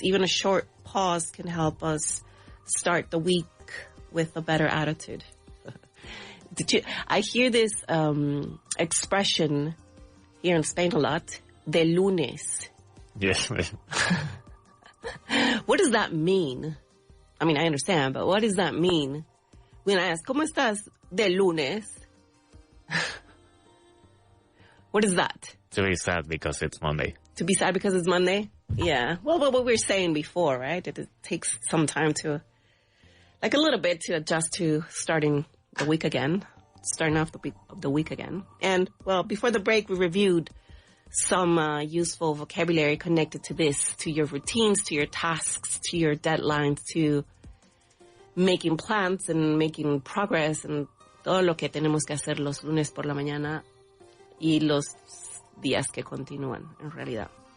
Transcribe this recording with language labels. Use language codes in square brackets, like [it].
[en] Even a short pause can help us start the week with a better attitude. I hear this expression here in Spain a lot. [es] De lunes. [en] Yes. What does that mean? I mean, I understand, but what does that mean? When I ask, [es] ¿Cómo estás de lunes? [en] What is that? To be sad because it's Monday. To be sad because it's Monday? Yeah. Well, what we were saying before, right? It takes some time to, like a little bit to adjust to starting the week again. Starting off the week again. And, well, before the break, we reviewed some useful vocabulary connected to this, to your routines, to your tasks, to your deadlines, to making plans and making progress and [es] todo lo que tenemos que hacer los lunes por la mañana y los días que continúan, en realidad.